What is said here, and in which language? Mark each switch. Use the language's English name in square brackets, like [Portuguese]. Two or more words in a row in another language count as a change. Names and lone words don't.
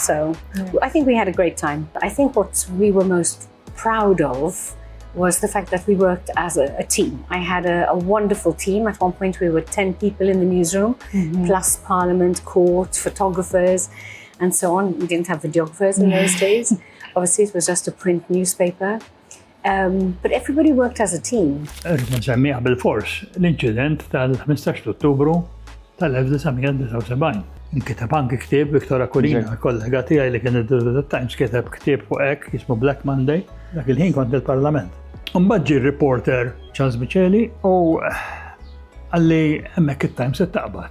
[English] So I think we had a great time. I think what we were most proud of was the fact that we worked as a team. I had a wonderful team. At one point we were 10 people in the newsroom, plus Parliament, court, photographers, and so on. We didn't have videographers in those days. Obviously it was just a print newspaper. But everybody worked as a team. [Maltese] Nsemmiha bil-fors l-inċident tal-15 Ottubru tal-1979. Nkiteb anki ktieb Viktora Kurina, kollega tiegħi li kien id-Direttur Times, kiteb ktieb fuq hekk jismu Black Monday. Dak il-ħin kont il-Parlament. Mbagħad ġie r-reporter Charles Micheli u għalli hemmhekk it-Times qed taqbad.